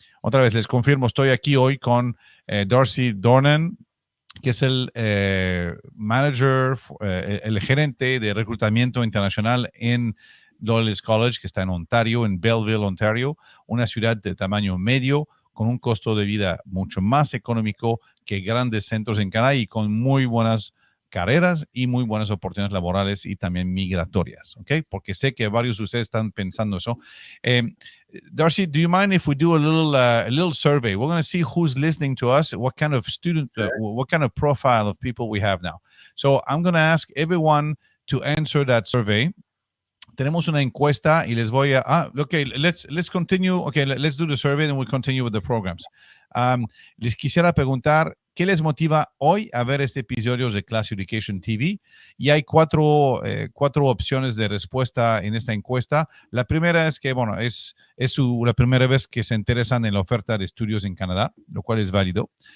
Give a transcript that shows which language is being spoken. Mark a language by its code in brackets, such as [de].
[es] Otra vez les confirmo, estoy aquí hoy con Darcy Dornan, que es el manager, el gerente de reclutamiento internacional en Loyalist College, que está en Ontario, en Belleville, Ontario, una ciudad de tamaño medio, con un costo de vida mucho más económico que grandes centros en Canadá y con muy buenas carreras y muy buenas oportunidades laborales y también migratorias, ¿ok? Porque sé que varios de ustedes están pensando eso. [en] Darcy, do you mind if we do a little survey? We're going to see who's listening to us, what kind of student, what kind of profile of people we have now. So I'm going to ask everyone to answer that survey. [es] tenemos una encuesta y les voy a... [en] okay, let's continue. Okay, let's do the survey and we'll continue with the programs. [es] Les quisiera preguntar, ¿qué les motiva hoy a ver este episodio de Class Education TV? Y hay cuatro opciones de respuesta en esta encuesta. La primera es que, bueno, es la primera vez que se interesan en la oferta de estudios en Canadá, lo cual es válido.